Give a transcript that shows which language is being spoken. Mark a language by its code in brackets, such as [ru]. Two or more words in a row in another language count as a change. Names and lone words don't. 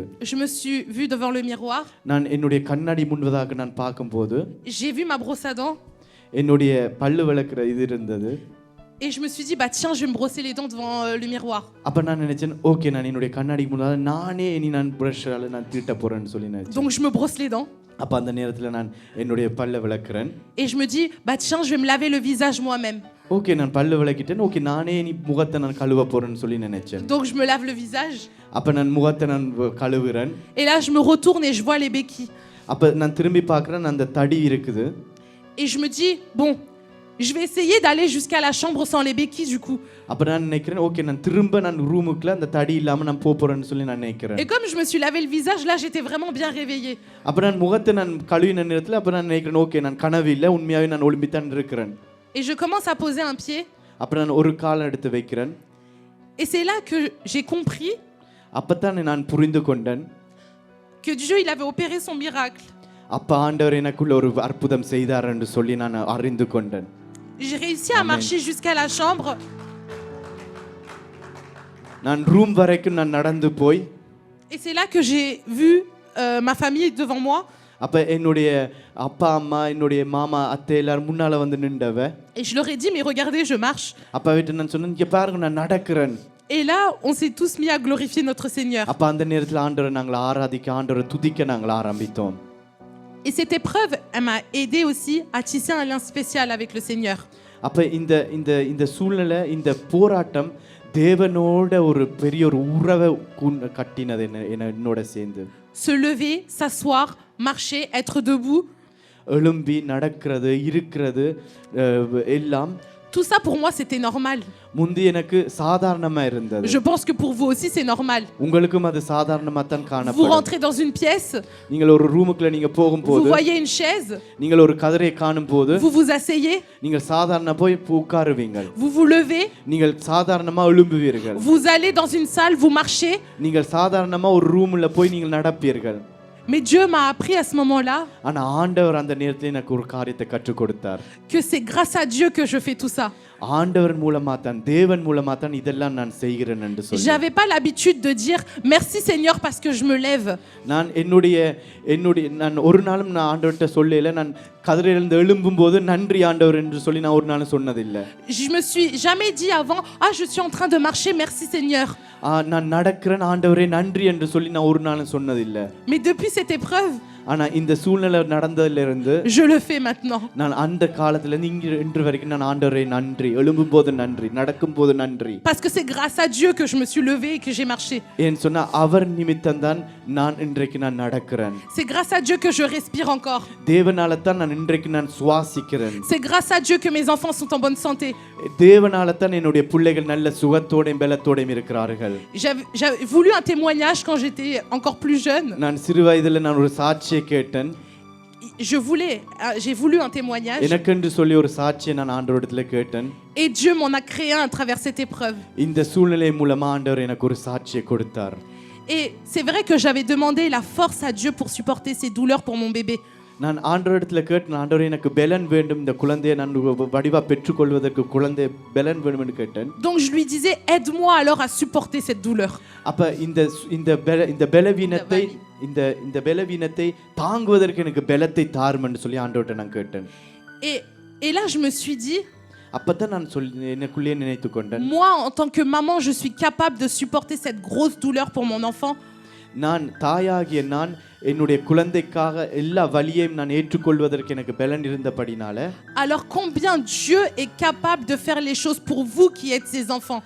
[fr] Je me suis vue devant le miroir. [ta] நான் என்னுடைய கண்ணாடி முன்பதாக நான் பார்க்கும்போது [fr] j'ai vu ma brosse à dents. [ta] என்னுடைய பல்லு விளக்குற இது இருந்தது. [fr] Et je me suis dit, bah tiens, je vais me brosser les dents devant le miroir. [ta] அப்ப நான் நினைச்சேன், ஓகே நான் என்னுடைய கண்ணாடிக்கு முன்னால நானே நான் பிரஷ்ஷால நான் தீட்ட போறேன்னு சொல்லி நினைச்சேன். [fr] Donc je me brosse les dents. [ta] அப்ப அந்த நேரத்துல நான் என்னுடைய பல்ல விளக்குறேன். [fr] Et je me dis, bah tiens, je vais me laver le visage moi-même. [ta] ஓகே நான் பல்ல விளக்கிட்டேன், ஓகே நானே முகத்தை நான் கழுவ போறேன்னு சொல்லி நினைச்சேன். [fr] Donc je me lave le visage. [ta] அப்ப நான் முகத்தை நான் கழுவுறேன். [fr] Et là je me retourne et je vois les béquilles. [ta] அப்ப நான் திரும்பி பார்க்கறேன், அந்த தடி இருக்குது. [fr] Et je me dis, bon, je vais essayer d'aller jusqu'à la chambre sans les béquilles du coup. [ta] அப்ப நான் நினைக்கிறேன், ஓகே நான் திரும்ப நான் ரூமுக்குள்ள அந்த தடி இல்லாம நான் போறேன்னு சொல்லி நான் நினைக்கிறேன். [fr] Et comme je me suis lavé le visage, là j'étais vraiment bien réveillée. [ta] அப்ப நான் முகத்தை நான் கழுவின நேரத்துல அப்ப நான் நினைக்கிறேன், ஓகே நான் கனவு இல்ல, உண்மையாவே நான் ஒளிம்பித்தான் இருக்கிறேன். [fr] Et je commence à poser un pied. [ta] அப்ப நான் ஒரு காலை எடுத்து வைக்கிறேன். [fr] Et c'est là que j'ai compris [ta] அப்பதான் நான் புரிந்து கொண்டேன் [fr] que Dieu il avait opéré son miracle. [ta] அப்ப ஆண்டவர் எனக்குள்ள ஒரு அற்புதம் செய்தார் என்று சொல்லி நான் அறிந்து கொண்டேன். [fr] J'ai réussi à marcher jusqu'à la chambre. [ta] நான் ரூம் வரைக்கும் நான் நடந்து போய் [fr] Et c'est là que j'ai vu ma famille devant moi. [ta] அப்ப என்னுடைய அப்பா அம்மா என்னுடைய மாமா அத்தை எல்லாரும் முன்னால வந்து நின்றவ. [fr] Et je leur ai dit mais regardez, je marche. [ta] அப்பா கிட்ட நான் சொன்னேன், இங்க பாருங்க நான் நடக்கிறேன். [fr] Et là, on s'est tous mis à glorifier notre Seigneur. [ta] அப்ப அந்த நேரத்துல ஆண்டவரை நாங்கள் ஆராதிக்க, ஆண்டவரை துதிக்க நாங்கள் ஆரம்பித்தோம். [fr] Et cette épreuve, elle m'a aidé aussi à tisser un lien spécial avec le Seigneur. [ta] அப்ப இந்த சூழ்நிலை, இந்த போராட்டம் தேவனோட ஒரு பெரிய ஒரு உறவை கட்டினது என்னோட சேர்ந்து. [fr] Se lever, s'asseoir, marcher, être debout. [ta] எழும்பி நடக்கிறது, இருக்கிறது எல்லாம். [fr] Tout ça pour moi c'était normal. [ta] முந்தி எனக்கு சாதாரணமா இருந்தது. [fr] Je pense que pour vous aussi c'est normal. [ta] உங்களுக்கும் அது சாதாரணமா தான் காணப்படும். [fr] Vous rentrez dans une pièce. [ta] நீங்கள் ஒரு ரூமுக்குள்ள நீங்க போகும்போது, [fr] vous voyez une chaise. [ta] நீங்கள் ஒரு கதரை காணும்போது, [fr] vous vous asseyez. [ta] நீங்கள் சாதாரணமா போய் உட்காருவீங்க. [fr] vous vous levez. [ta] நீங்கள் சாதாரணமா எழும்புவீர்கள். [fr] vous allez dans une salle, vous marchez. [ta] நீங்கள் சாதாரணமா ஒரு ரூம்ல போய் நீங்கள் நடப்பீர்கள். [fr] Mais Dieu m'a appris à ce moment-là [ta] ஆனா ஆண்டவர் அந்த நேரத்துல எனக்கு ஒரு காரியத்தை கற்றுக் கொடுத்தார். [fr] que c'est grâce à Dieu que je fais tout ça. [ta] ஆண்டவர் மூலமா தான், தேவன் மூலமா தான் இதெல்லாம் நான் செய்கிறேன் என்று சொல்லி. [fr] J'avais pas l'habitude de dire merci Seigneur parce que je me lève. [ta] நான் நான் ஒரு நாளும் நான் ஆண்டவர்ட்ட சொல்லல, நான் கதிரிலிருந்து எழும்பும்போது நன்றி ஆண்டவர் என்று சொல்லி நான் ஒரு நாளும் சொன்னதில்லை. [fr] Je me suis jamais dit avant je suis en train de marcher, merci Seigneur. [ta] நான் நடக்கிறேன் ஆண்டவரே நன்றி என்று சொல்லி நான் ஒரு நாளும் சொன்னதில்லை. [fr] Mais depuis cette épreuve, [ta] ஆனா இந்த சூழ்நிலை நடந்ததிலிருந்து [fr] je le fais maintenant. [ta] நான் அந்த காலத்துல இருந்து இன்று வரைக்கும் நான் ஆண்டவரே நன்றி, எழும்பும்போது நன்றி, நடக்கும்போது நன்றி. [fr] Parce que c'est grâce à Dieu que je me suis levé et que j'ai marché. [ta] ஏன் சொன்னா அவர் நிமித்தம் தான் நான் இன்றைக்கு நான் நடக்கிறேன். [fr] C'est grâce à Dieu que je respire encore. [ta] தேவனால தான் நான் இன்றைக்கு நான் சுவாசிக்கிறேன். [fr] C'est grâce à Dieu que mes enfants sont en bonne santé. [ta] தேவனால தான் என்னுடைய பிள்ளைகள் நல்ல சுகத்தோடையும் பலத்தோடையும் இருக்கிறார்கள். [fr] J'avais voulu un témoignage quand j'étais encore plus jeune. [ta] நான் சிறு வயதில நான் ஒரு சாட்சியை கேட்டேன். [fr] J'ai voulu un témoignage. [ta] எனக்கென்று சொல்லி ஒரு சாட்சியை நான் ஆண்டவரிடத்துல கேட்டேன். [fr] Et Dieu m'en a créé un à travers cette épreuve. [ta] இந்த சூழ்நிலை மூலமா ஆண்டவர் எனக்கு ஒரு சாட்சியை கொடுத்தார். [fr] Et c'est vrai que j'avais demandé la force à Dieu pour supporter ces douleurs pour mon bébé. [ta] நான் ஆண்டவரிடத்துல கேட்டேன், ஆண்டவரே எனக்கு பலன் வேண்டும், இந்த குழந்தையை நான் வடிவா பெற்றுக்கொள்வதற்கு குழந்தை பலன் வேண்டும் என்று கேட்டேன். [fr] Donc je lui disais aide-moi alors à supporter cette douleur. [ta] அப்ப இந்த பலவீனத்தை இந்த பலவீனத்தை தாங்குவதற்கு எனக்கு பலத்தை தாரும் என்று சொல்லி ஆண்டவர்ட்ட நான் கேட்டேன். [fr] Et là je me suis dit, [ta] அப்பதான் நான் எனக்குள்ளே நினைத்து கொண்டேன், [fr] moi en tant que maman je suis capable de supporter cette grosse douleur pour mon enfant. [ta] நான் தாயாகிய நான் என்னுடைய குழந்தைக்காக எல்லா வலியையும் நான் ஏற்றுக்கொள்வதற்கு எனக்கு பலன் இருந்தபடினால, [fr] alors combien Dieu est capable de faire les choses pour vous qui êtes ses enfants.